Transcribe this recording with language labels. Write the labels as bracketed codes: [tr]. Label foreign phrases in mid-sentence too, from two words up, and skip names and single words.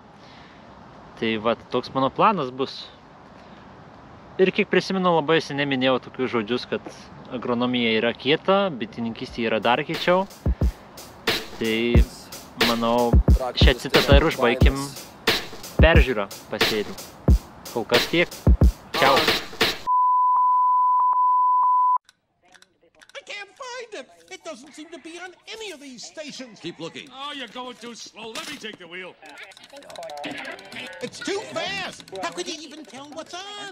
[lt] Tai va, toks mano planas bus. Ir kiek prisimenu, labai seniai minėjau tokius žodžius, kad agronomija yra kieta, bitininkystė yra dar kiečiau. Tai manau, šią citatą ir užbaikim peržiūrą pasėlių. Kol kas tiek. Ciao. [en] It doesn't seem to be on any of these stations. Keep looking. Oh, you're going too slow. Let me take the wheel. It's too fast. How could you even tell what's on?